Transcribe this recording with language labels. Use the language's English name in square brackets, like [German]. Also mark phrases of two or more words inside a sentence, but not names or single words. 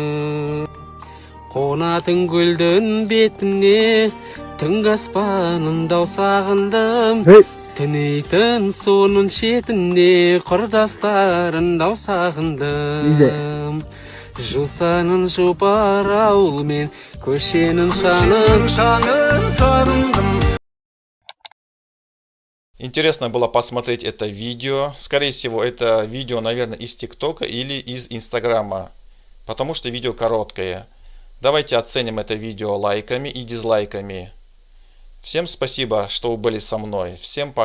[Kazakh] Қонатын гүлдің бетіне түнгі аспанында сағындым, түнейтін суының шетінде құрдастарында сағындым. Жусанын жұпар ауыл мен көшенің шаңын сағындым. [Russian] Интересно было посмотреть это видео. Скорее всего, это видео, наверное, из ТикТока или из Инстаграма, потому что видео короткое. Давайте оценим это видео лайками и дизлайками. Всем спасибо, что вы были со мной.